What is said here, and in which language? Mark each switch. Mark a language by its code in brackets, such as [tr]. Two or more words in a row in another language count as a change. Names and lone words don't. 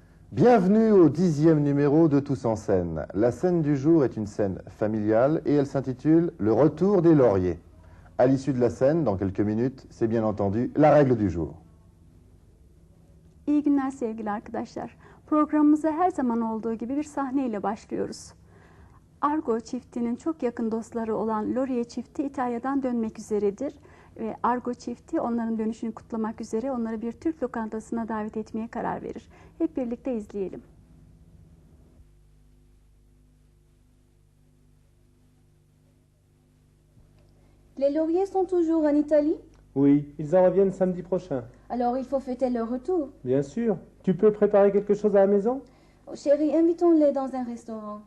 [fr] Bienvenue au 10e numéro de Tous en scène. La scène du jour est une scène familiale et elle s'intitule « Le retour des lauriers ». À l'issue de la scène, dans quelques minutes, c'est bien entendu la règle du jour. [tr] İyi günler sevgili arkadaşlar. Programımıza her zaman olduğu gibi bir sahneyle başlıyoruz. Argo çiftinin çok yakın dostları olan Laurier çifti İtalya'dan dönmek üzeredir. Ve Argo çifti onların dönüşünü kutlamak üzere onları bir Türk lokantasına davet etmeye karar verir. Hep birlikte izleyelim. [fr] Les lauriers sont toujours en Italie? Oui, ils en reviennent samedi prochain. Alors il faut fêter leur retour. Bien sûr. Tu peux préparer quelque chose à la maison? Oh, chérie, invitons-les dans un restaurant.